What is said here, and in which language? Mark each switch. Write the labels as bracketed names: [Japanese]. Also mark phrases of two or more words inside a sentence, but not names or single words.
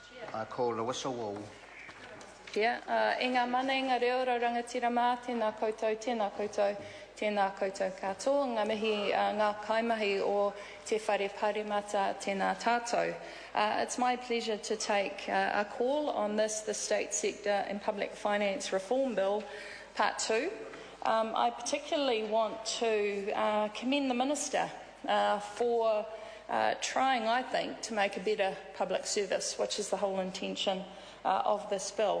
[English] I call Lewis Wall. [Māori] I ngā mana i ngā reo rangatira mā, tēnā koutou, tēnā koutou katoa, ngā mihi, ngā kaimahi o te whare parimata tēnā tātou. [English] It's my pleasure to take a call on the State Sector and Public Finance Reform Bill, Part 2. I particularly want to commend the Minister for trying, I think, to make a better public service, which is the whole intention of this bill.